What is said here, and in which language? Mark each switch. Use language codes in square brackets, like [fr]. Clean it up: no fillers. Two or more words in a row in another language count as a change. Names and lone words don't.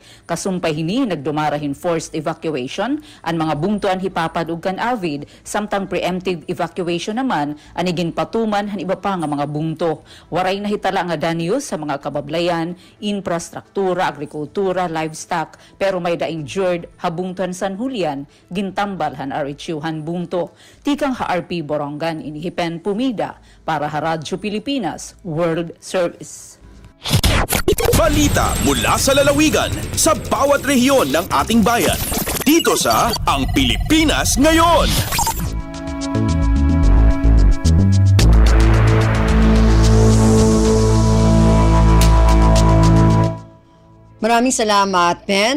[war] Kasumpay hini nagdumarahin [en] forced evacuation [war] ang mga bungtuan hipapad ug kan avid samtang [en] preemptive evacuation [war] naman ani ginpatuman han iba pa nga mga bungto. Waray nahitala nga danyo sa mga kabablayan, infrastruktura, agrikultura, livestock pero may da-injured habungtuan San Julian gintambalhan RHU-han bungto. Tikang HRP Borongan inihipen Pumida para sa Radyo Pilipinas World Service. [tl] Balita mula sa lalawigan sa bawat rehiyon ng ating bayan. Dito sa Ang Pilipinas Ngayon. Maraming salamat, Pen.